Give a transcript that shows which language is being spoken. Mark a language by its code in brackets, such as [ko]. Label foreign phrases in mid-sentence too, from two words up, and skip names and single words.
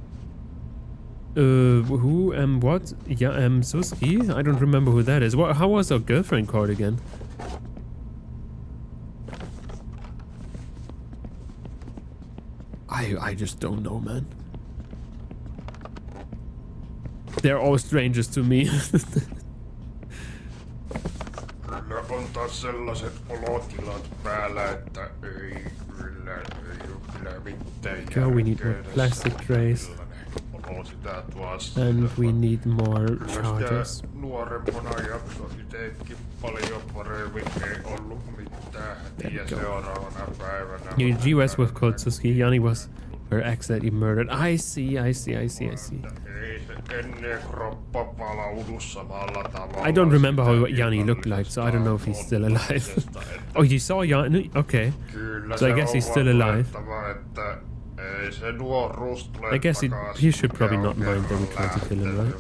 [en] Who what? Yeah, Suski? I don't remember who that is. How was our girlfriend called again? I just don't know, man. They're all strangers to me. [fi] Kyllä on taas sellaiset olotilat päällä, että ei kyllä mitään [en] Go, we need more plastic trays. And we need more charges. [fi] Nuorempana jaksoi itsekin paljon paremmin, ei ollut mitään. Ja seuraavana päivänä... [en] Your GS was called Suski. Yanni was her ex that you murdered. I see. I don't remember how Yanni looked like, so I don't know if he's still alive. Oh, you saw Yanni? Okay. So I guess he's still alive. I guess he should probably not mind that we try to kill him, right?